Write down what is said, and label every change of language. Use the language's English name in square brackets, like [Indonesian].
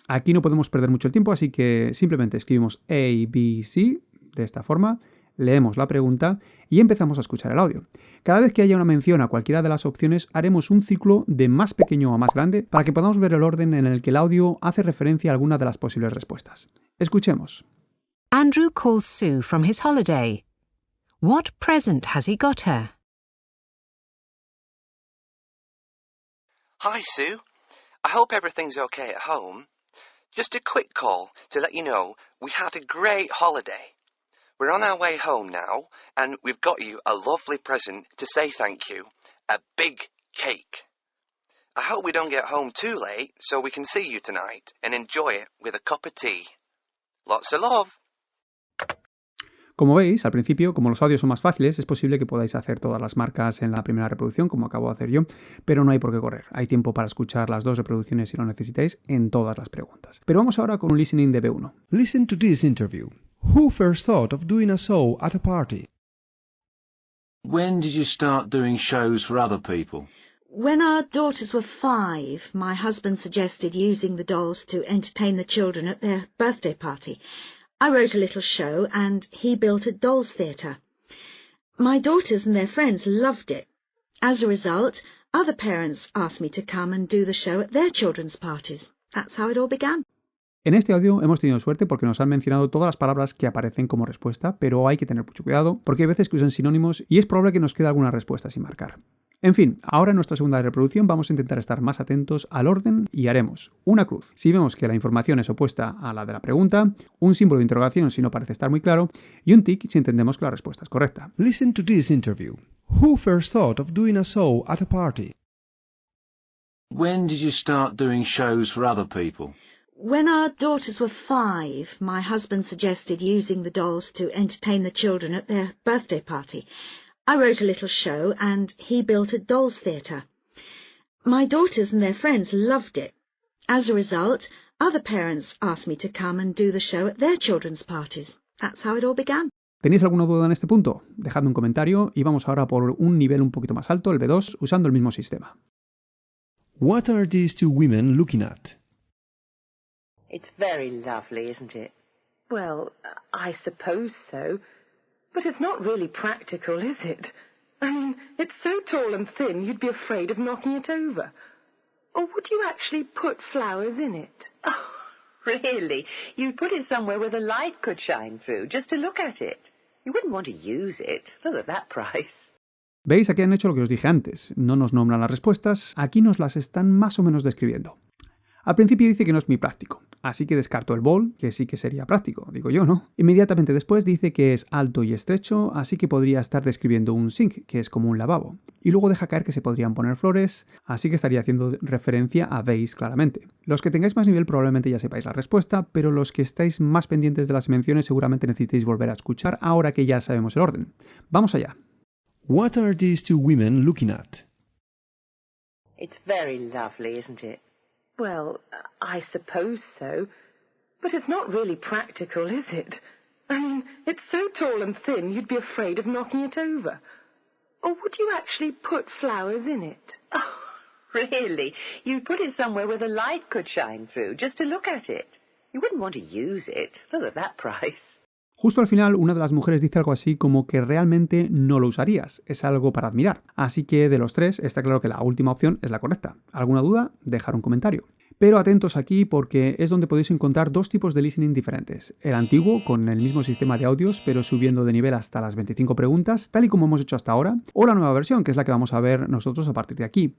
[Spanish] Aquí no podemos perder mucho el tiempo, así que simplemente escribimos A, B, C, de esta forma, leemos la pregunta y empezamos a escuchar el audio. Cada vez que haya una mención a cualquiera de las opciones, haremos un ciclo de más pequeño a más grande para que podamos ver el orden en el que el audio hace referencia a alguna de las posibles respuestas. Escuchemos. [English] Andrew calls Sue from his holiday. What present has he got her? Hi, Sue. I hope everything's okay at home. Just a quick call to let you know we had a great holiday. We're on our way home now, and we've got you a lovely present to say thank you. A big cake. I hope we don't get home too late so we can see you tonight and enjoy it with a cup of tea. Lots of love. [Spanish] Como veis, al principio, como los audios son más fáciles, es posible que podáis hacer todas las marcas en la primera reproducción, como acabo de hacer yo, pero no hay por qué correr. Hay tiempo para escuchar las dos reproducciones si lo necesitáis en todas las preguntas. Pero vamos ahora con un listening de B1. [English] Listen to this interview. Who first thought of doing a show at a party? When did you start doing shows for other people? When our daughters were 5, my husband suggested using the dolls to entertain the children at their birthday party. I wrote a little show and he built a dolls theatre. My daughters and their friends loved it. As a result, other parents asked me to come and do the show at their children's parties. That's how it all began. [Spanish] En este audio hemos tenido suerte porque nos han mencionado todas las palabras que aparecen como respuesta, pero hay que tener mucho cuidado porque hay veces que usan sinónimos y es probable que nos quede alguna respuesta sin marcar. En fin, ahora en nuestra segunda reproducción vamos a intentar estar más atentos al orden y haremos una cruz si vemos que la información es opuesta a la de la pregunta, un símbolo de interrogación si no parece estar muy claro y un tic si entendemos que la respuesta es correcta. [English] Listen to this interview. Who first thought of doing a show at a party? When did you start doing shows for other people? When our daughters were 5, my husband suggested using the dolls to entertain the children at their birthday party. I wrote a little show and he built a dolls theatre. My daughters and their friends loved it. As a result, other parents asked me to come and do the show at their children's parties. That's how it all began. [Spanish] ¿Tenéis alguna duda en este punto? Dejadme un comentario y vamos ahora por un nivel un poquito más alto, el B2, usando el mismo sistema. [English] What are these two women looking at? It's very lovely, isn't it? Well, I suppose so. But it's not really practical, is it? I mean, it's so tall and thin you'd be afraid of knocking it over. Or would you actually put flowers in it? Oh, really? You'd put it somewhere where the light could shine through, just to look at it. You wouldn't want to use it, not at that price. [Spanish] ¿Veis? Aquí han hecho lo que os dije antes. No nos nombran las respuestas, aquí nos las están más o menos describiendo. Al principio dice que no es muy práctico, así que descarto el bowl, que sí que sería práctico, digo yo, ¿no? Inmediatamente después dice que es alto y estrecho, así que podría estar describiendo un sink, que es como un lavabo. Y luego deja caer que se podrían poner flores, así que estaría haciendo referencia a vase claramente. Los que tengáis más nivel probablemente ya sepáis la respuesta, pero los que estáis más pendientes de las menciones seguramente necesitéis volver a escuchar ahora que ya sabemos el orden. ¡Vamos allá! [English] What are these two women looking at? It's very lovely, isn't it? Well, I suppose so. But it's not really practical, is it? I mean, it's so tall and thin you'd be afraid of knocking it over. Or would you actually put flowers in it? Oh, really? You'd put it somewhere where the light could shine through, just to look at it. You wouldn't want to use it, not at that price. [Spanish] Justo al final, una de las mujeres dice algo así como que realmente no lo usarías, es algo para admirar. Así que de los tres, está claro que la última opción es la correcta. ¿Alguna duda? Dejar un comentario. Pero atentos aquí porque es donde podéis encontrar dos tipos de listening diferentes. El antiguo, con el mismo sistema de audios, pero subiendo de nivel hasta las 25 preguntas, tal y como hemos hecho hasta ahora, o la nueva versión, que es la que vamos a ver nosotros a partir de aquí.